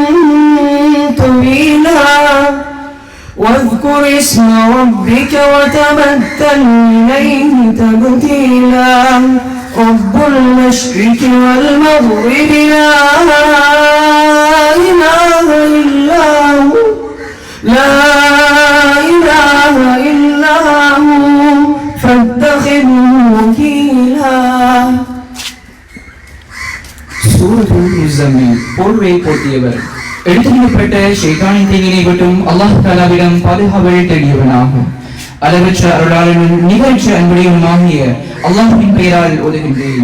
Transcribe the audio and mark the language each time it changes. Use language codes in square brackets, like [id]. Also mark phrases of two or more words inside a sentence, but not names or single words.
[ar] طويلا واذكر اسم ربك وتبتل إليه تبتيلا رب المشرق والمغرب لا إله إلا هو لا إله إلا هو فاتخذه وكيلا. [ta] சூரத்துல் முஸம்மில் போர்வை போர்த்தியவர் எடுத்துக்கொள்ளப்பட்ட ஷைத்தானின் தீங்கினை விட்டும் அல்லாஹ் தஆலாவிடம் பாதுகாவல் தேடியவனாக அளவற்ற அருளாளனும் நிகழ்ச்சி அன்புடையவனுமாகிய அல்லாஹ்வின் பெயரால் ஓதுகின்றேன்.